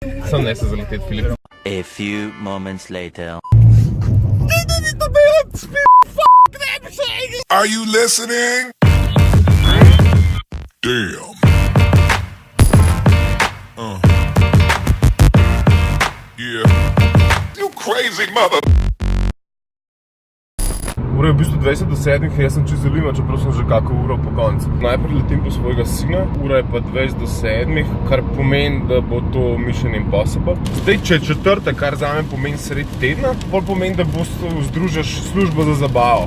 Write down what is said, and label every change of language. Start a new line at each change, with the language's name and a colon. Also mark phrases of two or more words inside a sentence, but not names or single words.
Slovenian: Sam ne se zaleteti, Filip.
English: A few moments later. Are you listening? Damn. Yeah. You crazy mother.
Slovenian: Ura je v bistvu 20 do 7, jaz sem čez zalima, čeprav sem že kako uro po koncu. Najprej letim po svojega sina, ura je pa 20 do 7, kar pomeni, da bo to Mission Impossible. Zdaj, če je četrtek, kar zame pomeni sred tedna, pol pomeni, da združiš službo za zabavo.